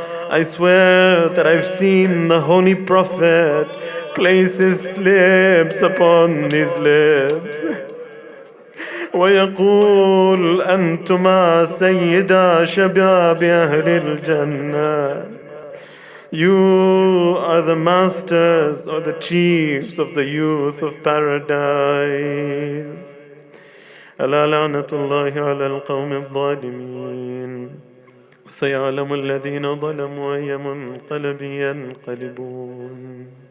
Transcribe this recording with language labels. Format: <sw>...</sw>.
<en>I swear that I've seen the Holy Prophet place his lips upon his lips.</en> <ar>ويقول أنتما سيدا شباب أهل الجنة.</ar> <en>You are the masters or the chiefs of the youth of paradise.</en> <ar>ألا لعنة الله على القوم الظالمين. وسيعلم الذين ظلموا أي منقلب ينقلبون.</ar>